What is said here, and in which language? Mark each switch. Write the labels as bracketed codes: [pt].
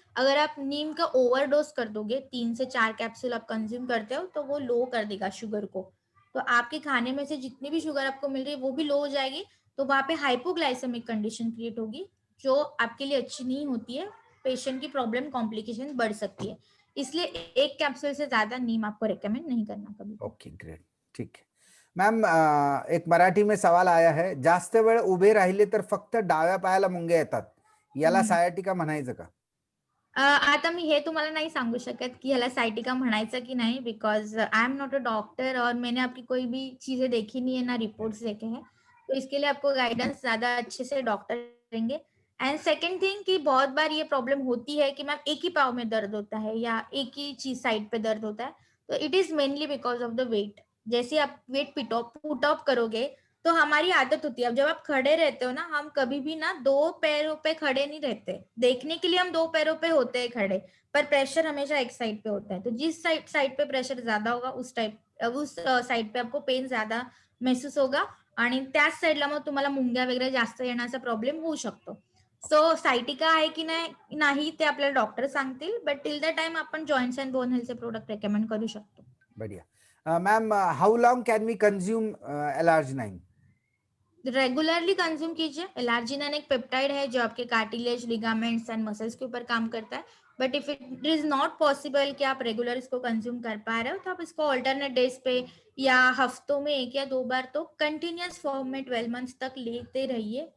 [hi] अगर आप नीम का ओवरडोज कर दोगे, 3 से 4 कैप्सूल आप कंज्यूम करते हो, तो वो लो कर देगा शुगर को। तो आपके खाने में से जितनी भी शुगर आपको मिल रही है वो भी लो हो जाएगी। तो वहां पे हाइपोग्लाइसेमिक कंडीशन क्रिएट होगी, जो आपके लिए अच्छी नहीं होती है। पेशेंट की प्रॉब्लम कॉम्प्लिकेशन बढ़ सकती है। इसलिए एक कैप्सूल से ज्यादा नीम आपको रेकमेंड नहीं करना कभी। ओके, ग्रेट, ठीक है। [mr] मॅम, [hi] एक मराठी में सवाल आया है, [mr] जास्त वेळ उभे राहिले तर फक्त डाव्या पायाला मुंग्या येतात, याला सायाटिका म्हणायचं का? आता मी हे तुम्हाला नहीं सांगू शकत कि ह्याला साइटिका म्हणायचं की नहीं, [en] because I am not a doctor [hi] और मैंने आपकी कोई भी चीजें देखी नहीं है, ना रिपोर्ट्स देखे हैं। तो इसके लिए आपको गाइडेंस ज्यादा अच्छे से डॉक्टर देंगे। [en] and second thing [hi] कि बहुत बार ये प्रॉब्लम होती है कि मैम एक ही पाँव में दर्द होता है या एक ही चीज साइड पे दर्द होता है। [en] तो it is mainly because of the weight. [hi] जैसे आप वेट पुट ऑफ करोगे तो हमारी आदत होती है, अब जब आप खड़े रहते हो ना, हम कभी भी ना दो पैरों पे खड़े नहीं रहते, देखने के लिए हम दो पैरों पे होते हैं खड़े, पर प्रेशर हमेशा एक साइड पे होता है। तो जिस साइड पे प्रेशर ज्यादा होगा उस साइड पे आपको पेन ज्यादा महसूस होगा [mr] आणि त्याच साईडला मग तुम्हाला मुंग्या वगैरे जास्त येण्याचा प्रॉब्लेम होऊ शकतो. सो सायटिका आहे की नाही ते आपल्याला डॉक्टर सांगतील, [en] but till the time [mr] आपण joints and bone हेल्थचे product recommend करू शकतो. [hi] बढ़िया. [en] Ma'am, how long can we consume L-arginine? [hi] Regularly consume कीजिए. एलार्जिनिन एक पेप्टाइड है जो आपके कार्टिलेज, लिगामेंट्स एंड मसल्स के ऊपर काम करता है. [en] but if it is not possible [hi] कि आप रेगुलर इसको कंज्यूम कर पा रहे हो, तो आप इसको ऑल्टरनेट डेज पे या हफ्तों में 1 या 2 बार तो कंटिन्यूस फॉर्म में 12 मंथ्स तक लेते रहिए.